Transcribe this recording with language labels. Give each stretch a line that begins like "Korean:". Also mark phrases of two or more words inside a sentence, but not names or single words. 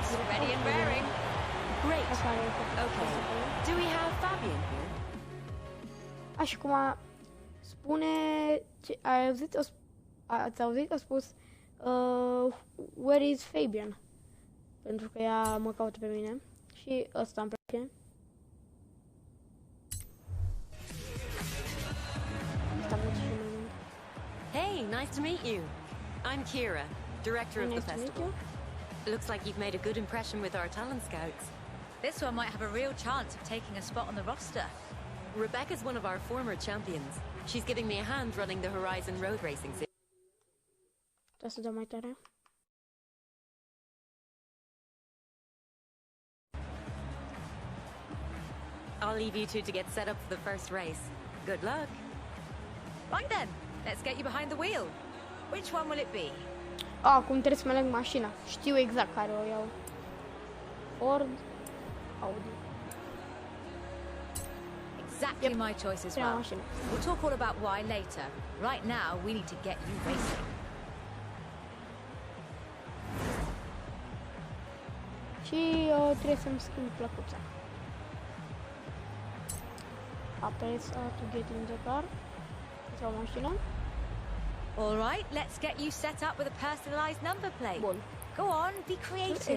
English: Ready and raring. Great. Okay. Do we have Fabian here?
Romanian: Așa cum spune, ai auzit, ați auzit, a spus,
English: where is Fabian?
Romanian: Pentru că ea mă caută pe mine și ăsta îmi place. Asta văd și mai mult.
English: Hey, nice to meet you. I'm Kira, director of the Nice to meet festival. Looks like you've made a good impression with our talent scouts. This one might have a real chance of taking a spot on the roster. Rebecca's one of our former champions. She's giving me a hand running the Horizon road racing series.
Romanian: Trebuie să dau mai tare.
English: I'll leave you two to get set up for the first race. Good luck. Right then, let's get you behind the wheel. Which one will it be?
Romanian: Acum trebuie să mă leg mașina. Știu exact care o iau. Ford, Audi.
English: Exactly my choice as
Romanian: Prima
English: well.
Romanian: mașină.
English: We'll talk all about why later. Right now, we need to get you racing.
Romanian: Și trebuie să-mi schimb plăcuța.
English: Apres to get in the car.
Romanian: Sau mașină.
English: All right, let's get you set up with a personalized number plate.
Romanian: Bun.
English: Go on, be creative.